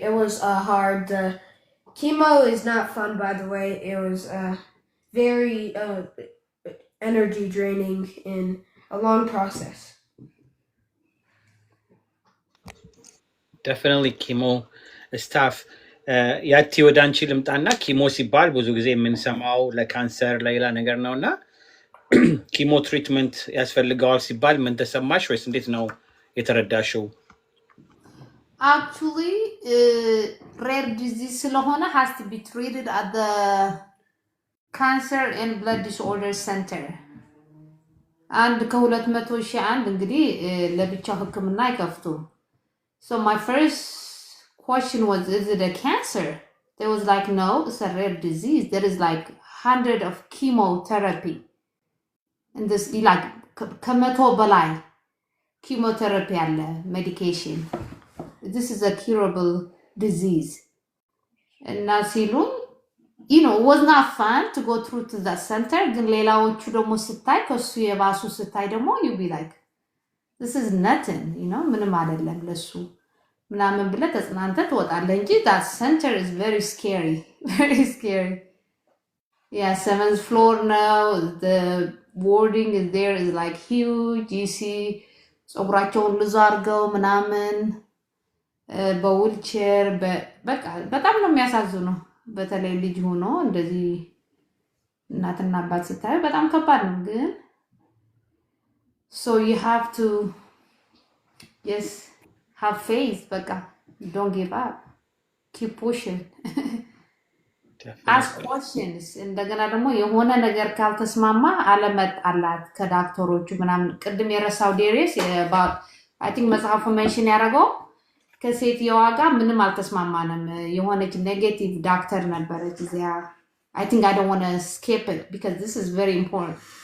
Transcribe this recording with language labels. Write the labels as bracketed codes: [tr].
[en] It was hard. The chemo is not fun, by the way. It was very energy draining and a long process. Definitely chemo is tough. [am] ያቲ ወደ አንቺ ልምጣና ኪሞ ሲባል ብዙ ጊዜ የምንሰማው ለካንሰር ለሌላ ነገር ነውና ኪሞ ትሪትመንት ያስፈልገዋል ሲባል ምን ተሰማሽ ወይስ እንዴት ነው የተረዳሽው? [en] Actually, rare disease [am] ስለሆነ [en] has to be treated at the Cancer and Blood Disorder Center. [am] And ከ200,000 እንግዲህ ለብቻው ህክምና አይከፍቱ. [en] So my first question was, is it a cancer? They was like, no, it's a rare disease. There is like 100 of chemotherapy. And this like [am] ከመቶ በላይ [en] chemotherapy [am] ያለ [en] medication. This is a curable disease. And now [am] ሲሉን [en] you know, it was not fun to go through to that center. [am] ግን ሌላዎቹ ደግሞ ስታይ ከሱ የባሱ ስታይ ደግሞ [en] you be like, this is nothing, you know, [am] ምንም አይደለም ለሱ ምናምን ብለህ ተጽናንተህ ትወጣለህ እንጂ [en] that center is very scary, very scary. Yeah, 7th floor now. The warding is there is like huge. You see, [am] ጸጉራቸውን ልዝ አድርገው ምናምን በዊልቸር በቃ በጣም ነው የሚያሳዝነው። በተለይ ልጅ ሆኖ እንደዚህ እናትና አባት ስታይ በጣም ከባድ ነው። ግን [en] so you have to just have faith. [am] በቃ [en] don't give up, keep pushing. ask questions. [am] እንደገና ደግሞ የሆነ ነገር ካልተስማማ አለመጣላት ከዳክተሮቹ ምናምን ቅድም የረሳው ዴሪስ [en] I think [am] መጽሐፉ ሜንሽን ያደረገው ከሴትየዋ ጋር ምንም አልተስማማንም። የሆነች ኔጌቲቭ ዳክተር ነበረች እዚያ. [en] I think I don't want to skip it because this is very important.